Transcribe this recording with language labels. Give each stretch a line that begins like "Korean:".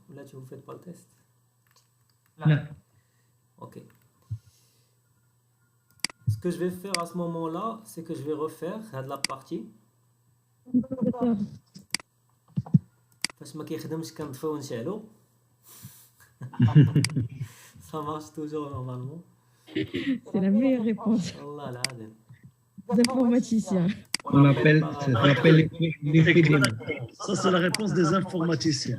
French: Là, vous ne faites pas le test? Non. Ok. Ce que je vais faire à ce moment-là, c'est que je vais refaire la partie.
Arabic: فاش ما كيخدمش كنطفيو ونشعلو.
French: Ça marche toujours normalement. C'est la meilleure réponse.
Arabic: والله العظيم.
French: Les informaticiens. On appelle l'effet de Ça, c'est la réponse des informaticiens.